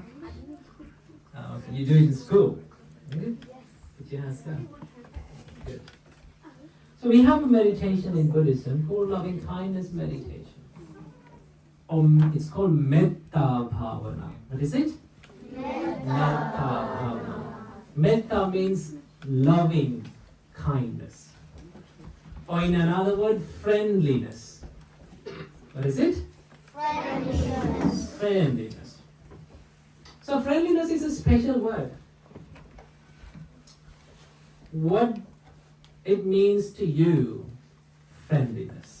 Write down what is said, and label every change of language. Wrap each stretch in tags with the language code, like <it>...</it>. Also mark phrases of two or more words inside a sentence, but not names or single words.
<en>Okay. You do it in school. Good. Put your hands down. Good. So we have a meditation in Buddhism called loving kindness meditation. It's called</en> <pi>Metta Bhavana.</pi> <en>What is it?</en> <pi>Metta Bhavana.</pi> <en>Metta means loving kindness. Or in another word, friendliness. What is it? Friendliness. So friendliness is a special word. What it means to you, friendliness.</en>